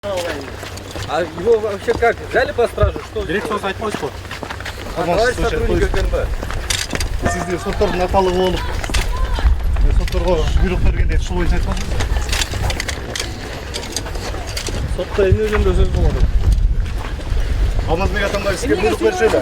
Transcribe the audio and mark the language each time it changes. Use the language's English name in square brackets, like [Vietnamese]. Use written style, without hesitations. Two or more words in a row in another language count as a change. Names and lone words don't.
[Russian] А его вообще как? Взяли по стражу? Что? [Kazakh] Директор айтпайсыз ғой. [Russian] Товарищ сотрудник КНБ. [Kazakh] Сіздер соттардың аталығы болып, соттарға бұйрық бергенде сол бойынша айтпадыңыз. [Kyrgyz] Сотта эмне жөнүндө сөз болду? [Kazakh] Алмазбек атамдар сізге бұйрық бершеді.